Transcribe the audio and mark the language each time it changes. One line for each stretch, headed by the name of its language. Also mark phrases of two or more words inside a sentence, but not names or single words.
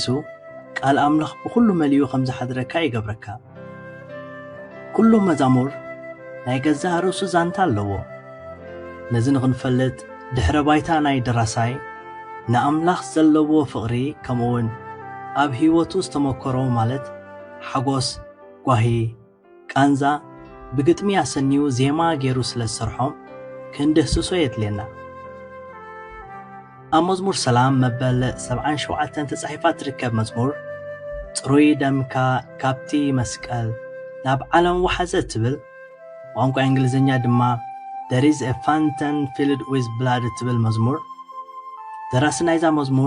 Tigrinya: ቃል ኣምላኽ ብኩሉ መሊኡ ከም ዝሓድረካ ይገብረካ። ኩሉ መዛሙር ናይ ገዛ ርእሱ ዛንታ ኣለዎ። ነዚ ንኽንፈልጥ ድሕረ ባይታ ናይ ደራሳይ ንኣምላኽ ዘለዎ ፍቕሪ ከምኡውን ኣብ ህይወቱ ዝተመከሮ ማለት ሓጎስ፣ ጓሂ፣ ቃንዛ ብግጥሚ ኣሰኒዩ ዜማ ገይሩ ስለ ዝሰርሖም ክንድህስሶ የድልየና። ኣብ መዝሙር ሰላም መበል 77 ተጻሒፋ ትርከብ መዝሙር ጽሩይ ደምካ ካብቲ መስቀል ናብ ዓለም ወሓዘ ትብል ቋንቋ እንግሊዝኛ ድማ
English: There is a fountain filled with blood
Tigrinya: ትብል መዝሙር ደራሲ ናይዛ መዝሙር